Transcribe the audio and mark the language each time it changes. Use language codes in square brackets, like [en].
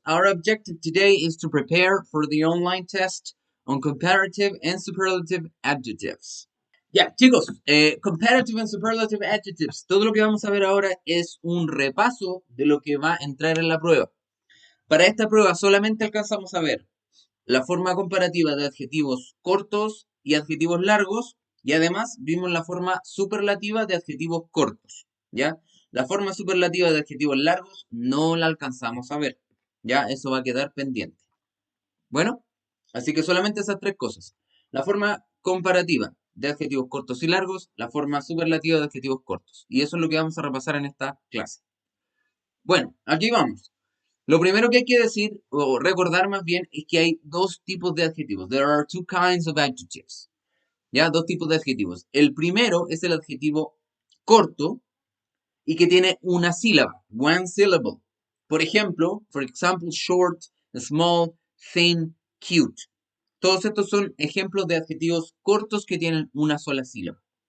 [en] our objective today is to prepare for the online test on comparative and superlative adjectives. [es] Ya, chicos, [en] comparative and superlative adjectives. [es] Todo lo que vamos a ver ahora es un repaso de lo que va a entrar en la prueba. Para esta prueba solamente alcanzamos a ver la forma comparativa de adjetivos cortos y adjetivos largos, y además vimos la forma superlativa de adjetivos cortos, ¿ya? La forma superlativa de adjetivos largos no la alcanzamos a ver, ¿ya? Eso va a quedar pendiente. Bueno, así que solamente esas tres cosas. La forma comparativa de adjetivos cortos y largos, la forma superlativa de adjetivos cortos. Y eso es lo que vamos a repasar en esta clase. Bueno, aquí vamos. Lo primero que hay que decir, o recordar más bien, es que hay dos tipos de adjetivos. [en] There are two kinds of adjectives. [es] ¿Ya? Dos tipos de adjetivos. El primero es el adjetivo corto y que tiene una sílaba, [en] one syllable. [es] Por ejemplo, [en] short, small, thin, cute. [es] Todos estos son ejemplos de adjetivos cortos que tienen una sola sílaba.